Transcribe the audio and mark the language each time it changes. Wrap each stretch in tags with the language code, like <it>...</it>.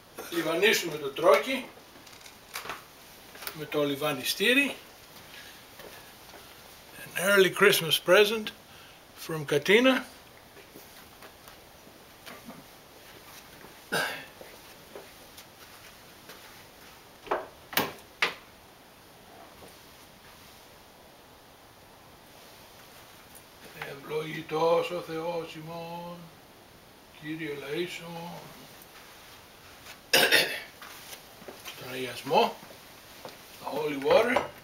<el>Λιβανίσουμε το τρόκι με το λιβανιστήρι.</el> <en>An early Christmas present from Katina.</en> <el>Ευλογητός ο Θεός ημών, Κύριε ελεήσον. Στον αγιασμό,</el> <en>the holy water.</en>